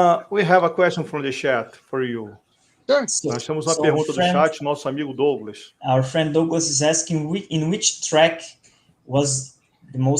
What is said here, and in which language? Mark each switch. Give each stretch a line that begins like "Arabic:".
English: We have a question from the chat for you. Sure.
Portuguese: Nós temos uma pergunta do chat, nosso amigo Douglas.
English: Our friend Douglas is asking in which track was the